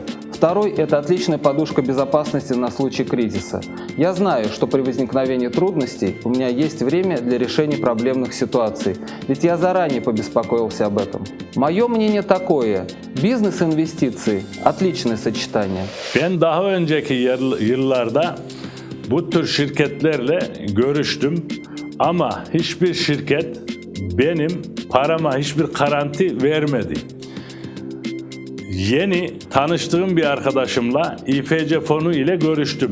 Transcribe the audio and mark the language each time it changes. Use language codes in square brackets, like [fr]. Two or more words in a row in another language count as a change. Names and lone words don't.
[ru] Второй – это отличная подушка безопасности на случай кризиса. Я знаю, что при возникновении трудностей у меня есть время для решения проблемных ситуаций, ведь я заранее побеспокоился об этом. Мое мнение такое – бизнес и инвестиции – отличное сочетание. [tr] Ben daha önceki yıllarda bu tür şirketlerle görüştüm ama hiçbir şirket benim parama hiçbir garanti vermedi. Yeni tanıştığım bir arkadaşımla İFC Fonu ile görüştüm.